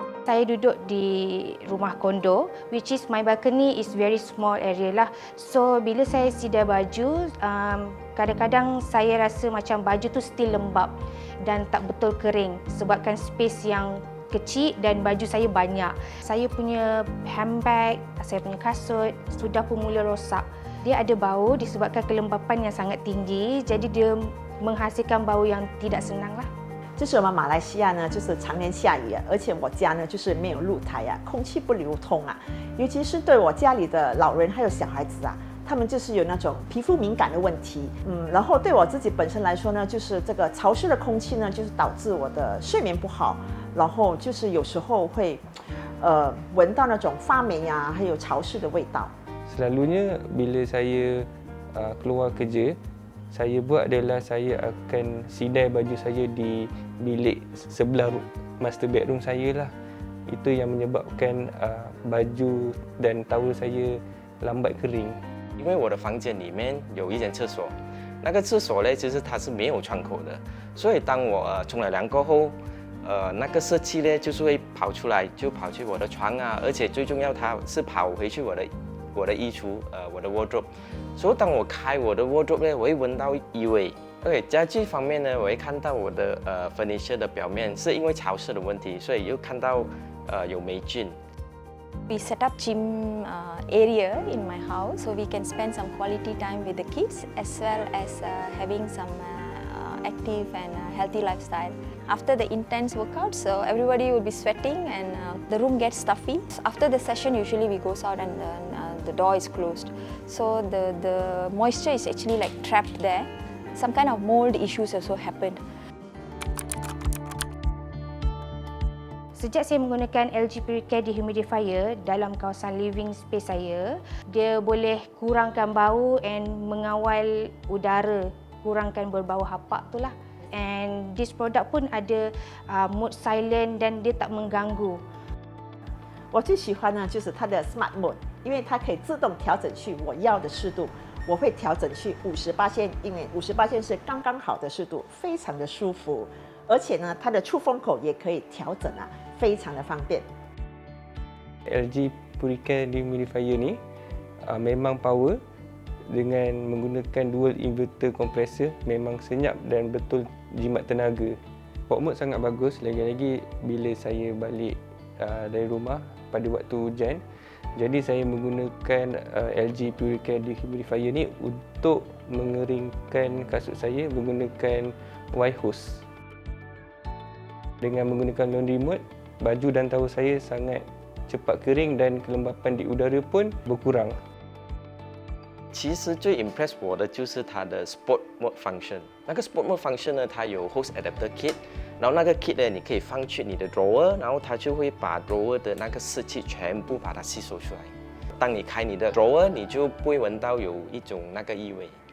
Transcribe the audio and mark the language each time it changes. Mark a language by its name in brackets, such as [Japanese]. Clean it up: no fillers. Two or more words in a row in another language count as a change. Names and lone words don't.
[Malay] Saya duduk di rumah kondo, [English] which is my balcony is [Malay] very small area lah. So bila saya sidai baju, kadang-kadang saya rasa macam baju tu [English] still lembap [Malay] dan tak betul kering sebabkan space yang kecil dan baju saya banyak. Saya punya handbag, saya punya kasut sudah pun mula rosak. Dia ada bau disebabkan kelembapan yang sangat tinggi, jadi dia menghasilkan bau yang tidak senang lah. [Chinese] 就是我们马来西亚呢，就是常年下雨啊，而且我家呢就是没有露台啊，空气不流通啊，尤其是对我家里的老人还有小孩子啊，他们就是有那种皮肤敏感的问题，然后对我自己本身来说呢，就是这个潮湿的空气呢，就是导致我的睡眠不好，然后就是有时候会闻到那种发霉啊，还有潮湿的味道。 [Malay] Selalunya bila saya keluar kerja, saya buat adalah saya akan sidai baju saya di bilik sebelah master bedroom saya lah. Itu yang menyebabkan baju dan towel saya lambat kering. [Chinese] 因为我的房间里面有一间厕所，那个厕所呢，其实它是没有窗口的，所以当我冲了凉过后，那个湿气呢就是会跑出来，就跑去我的床啊，而且最重要，它是跑回去我的衣橱，我的 wardrobe。所以当我开我的 wardrobe 呢，我会闻到异味。OK， 家具方面呢，我会看到我的furniture 的表面是因为潮湿的问题，所以又看到有霉菌。 [English] We set up gym area in my house, so we can spend some quality time with the kids as well as having some active and healthy lifestyle. After the intense workout, so everybody will be sweating and the room gets stuffy. After the session, usually we goes out and the door is closed, so the moisture is actually like trapped there. Some kind of mold issues also happened. [Malay] Sejak saya menggunakan LG PuriCare Dehumidifier dalam kawasan living space saya, dia boleh kurangkan bau and mengawal udara, kurangkan berbau hapak tu lah. And this product pun ada mode silent dan dia tak mengganggu. [Chinese] 我最喜欢呢就是它的 Smart Mode， 因为它可以自动调整去我要的湿度。我会调整去58%，因为58%是刚刚好的湿度，非常的舒服。而且呢，它的出风口也可以调整啊，非常的方便。 [Malay] LG PuriCare Dehumidifier ni memang power dengan menggunakan dual inverter kompresor, memang senyap dan betul jimat tenaga. Port mode sangat bagus, lagi-lagi bila saya balik dari rumah pada waktu hujan. Jadi saya menggunakan LG PuriCare Dehumidifier ni untuk mengeringkan kasut saya menggunakan wire hose. Dengan menggunakan laundry mode, baju dan towel saya sangat cepat kering dan kelembapan di udara pun berkurang. [Chinese] 其实最 impress 我的就是它的 Sport Mode Function。那个 Sport Mode Function 呢，它有 Hose Adapter Kit， 然后那个 kit 呢，你可以放去你的 drawer， 然后它就会把 drawer 的那个湿气全部把它吸收出来。当你开你的 drawer， 你就不会闻到有一种那个异味。